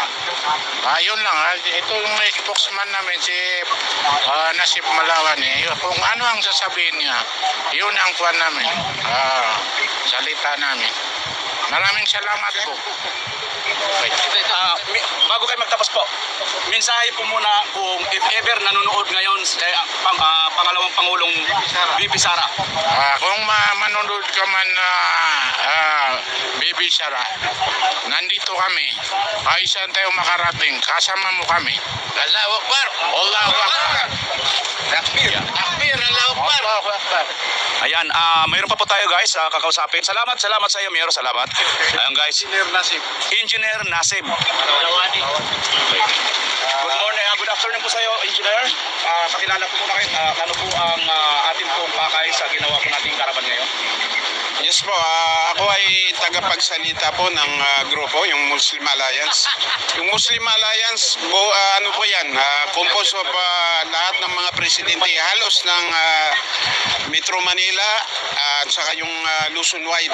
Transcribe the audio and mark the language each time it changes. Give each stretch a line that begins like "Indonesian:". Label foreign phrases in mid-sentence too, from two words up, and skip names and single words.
Filipino: Yun lang, ito yung spokesman namin si Nasib Malawan. Kung ano ang sasabihin niya, yun ang kwan namin, salita namin. Maraming salamat po. Bago kayo magtapos po, mensahe po muna kung
English: if ever
Filipino: nanonood ngayon pangalawang Pangulong VP Sara. Kung manonood ka man VP Sara, nandito kami. Saan tayo makarating, kasama mo kami.
Arabic: الله أكبر! الله أكبر! تكبير! تكبير! الله أكبر!
Filipino: Ayan, mayroon pa po tayo guys, kakausapin. Salamat sa iyo, Mayor. Salamat. Ayan guys. Engineer Nasib.
English: Good morning, good afternoon
Filipino: po sa iyo, Engineer. Pakilala po muna kayo. Ano po ang ating pong pakay sa ginawa po nating karaban ngayon? Yes po, ako ay tagapagsalita po ng grupo, yung Muslim Alliance. Yung Muslim Alliance, ano po yan,
English: composed of
Filipino: lahat ng mga presidente halos ng Metro Manila at saka yung Luzon wide.